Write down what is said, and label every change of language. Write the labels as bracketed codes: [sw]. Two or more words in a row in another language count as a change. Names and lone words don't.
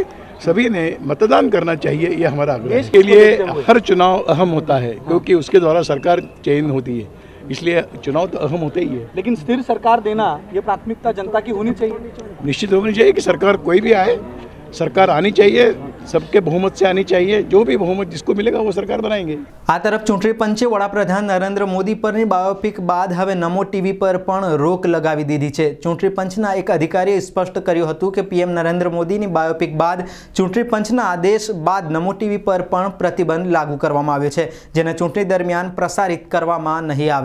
[hi] सभी ने मतदान करना चाहिए, ये हमारा आग्रह है। इसके लिए हर चुनाव अहम होता है, क्योंकि उसके द्वारा सरकार चयन होती है, इसलिए चुनाव तो अहम होते ही है। लेकिन स्थिर सरकार देना ये प्राथमिकता जनता की होनी चाहिए। निश्चित होनी चाहिए कि सरकार कोई भी आए, सरकार आनी चाहिए, सबके बहुमत से आनी चाहिए। जो भी बहुमत जिसको मिलेगा वो सरकार बनाएंगे। [gu] આ તરફ ચૂંટણી પંચે વડાપ્રધાન નરેન્દ્ર મોદી પરની બાયોપિક બાદ હવે નમો ટીવી પર પણ રોક લગાવી દીધી છે। ચૂંટણી પંચના એક અધિકારીએ સ્પષ્ટ કર્યું હતું કે પીએમ નરેન્દ્ર મોદીની બાયોપિક બાદ ચૂંટણી પંચના આદેશ બાદ નમો ટીવી પર પણ પ્રતિબંધ લાગુ કરવામાં આવ્યો છે, જેને ચૂંટણી દરમિયાન પ્રસારિત કરવામાં નહીં આવે।